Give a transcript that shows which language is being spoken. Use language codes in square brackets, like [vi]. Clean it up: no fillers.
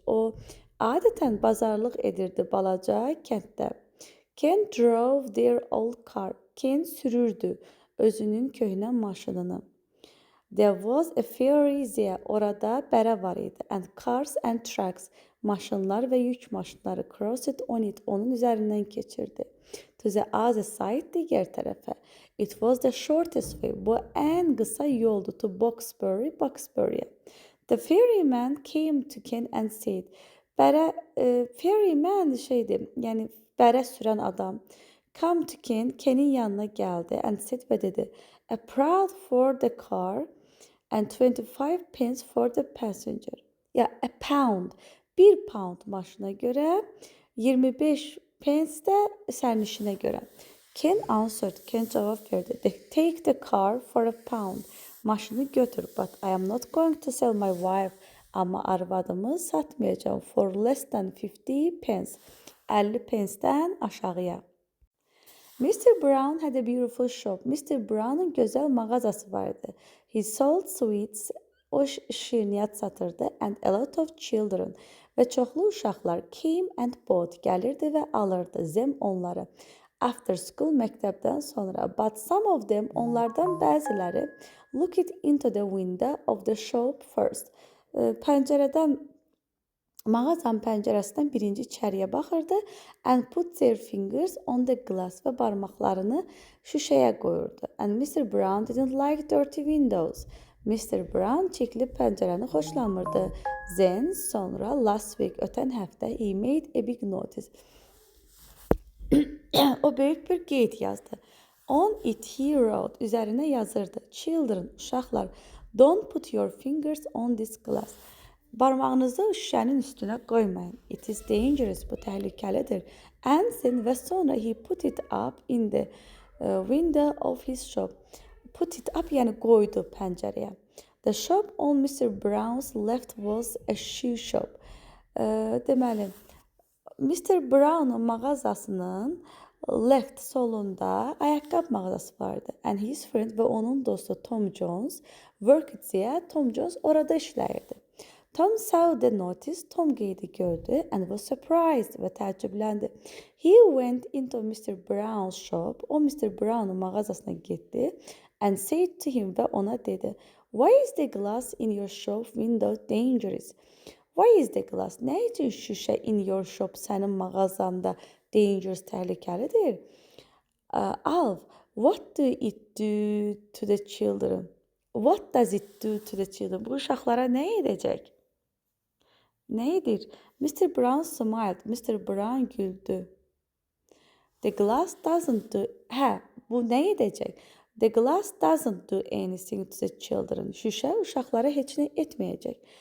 [az] O adətən bazarlıq edirdi balaca kənddə. [en] Ken drove their old car. [az] Ken sürürdü özünün köhnə maşınını. [en] There was a ferry there. [az] Orada bərə var idi. [en] And cars and trucks. [az] Maşınlar və yük maşınları [en] crossed on it. [az] Onun üzərindən keçirdi. [en] To the other side, [az] digər tərəfə. [en] It was the shortest way. [az] Bu ən qısa yoldu [en] to Boxbury, [az] Boxbury'e. [en] The ferryman came to Ken and said. [az] Ferryman şeydir, yəni bərə sürən adam. [en] Come to Ken, [az] Ken'in yanına gəldi [en] and said [az] və dedi. [en] A pound for the car and 25 pence for the passenger. Ya, a pound. [az] 1 pound maşına görə, 25 pence də sərnişinə görə. [en] Ken answered. [az] Ken cavab verdi. [en] Take the car for a pound. [az] Maşını götür. [en] But I am not going to sell my wife. [az] Amma arvadımı satmayacağım. [en] For less than 50 pence. [az] 50 pencedən aşağıya. [en] Mr. Brown had a beautiful shop. [az] Mr. Brown'un gözəl mağazası vardı. [en] He sold sweets. [az] O şirniyyat satırdı. [en] And a lot of children. [az] Və çoxlu uşaqlar [en] came and bought. [az] Gəlirdi və alırdı. Them onları. [en] After school, [az] məktəbdən sonra. [en] But some of them, [az] onlardan bəziləri, [en] looked into the window of the shop first. [az] Pəncərədən, mağazanın pəncərəsindən birinci içəriyə baxırdı. [en] And put their fingers on the glass. [az] Və barmaqlarını şüşəyə qoyurdu. [en] And Mr. Brown didn't like dirty windows. Mr. [az] Brown çirkli pəncərəni xoşlamırdı. [en] Then, [az] sonra, [en] last week, [az] ötən həftə, [en] he made a big notice. [az] O böyük bir qeyd yazdı. [en] On it he wrote. [az] Üzərinə yazırdı. [en] Children, [az] uşaqlar, [en] don't put your fingers on this glass. [az] Barmağınızı şüşənin üstünə qoymayın. [en] It is dangerous. [az] Bu təhlükəlidir. [en] And then [az] və sonra [en] he put it up in the window of his shop. Put it up, [az] yəni qoydu pəncərəyə. [en] The shop on Mr. Brown's left was a shoe shop. [az] Deməli, Mr. Brown'un mağazasının left solunda ayaqqabı mağazası vardı. [en] And his friend [az] və onun dostu [en] Tom Jones worked there. [az] Tom Jones orada işləyirdi. [en] Tom saw the notice. [az] Tom qeydi gördü [en] and was surprised [az] və təəccübləndi. [en] He went into Mr. Brown's shop. O Mr. [az] Brown'un mağazasına getdi [en] and said to him [az] və ona dedi. [en] Why is the glass in your shop window dangerous? Why is the glass? [az] Nə üçün şüşə [en] in your shop [az] sənin mağazanda [en] Dangerous, [az] təhlükəlidir. [en] Alf, what do it do to the children? What does it do to the children? [az] Bu uşaqlara nə edəcək? Nə edir? [en] Mr. Brown smiled. [az] Mr. Brown güldü. [en] The glass doesn't do... [az] Hə, bu nə edəcək? [en] The glass doesn't do anything to the children. [az] Şüşə uşaqlara heç nə etməyəcək.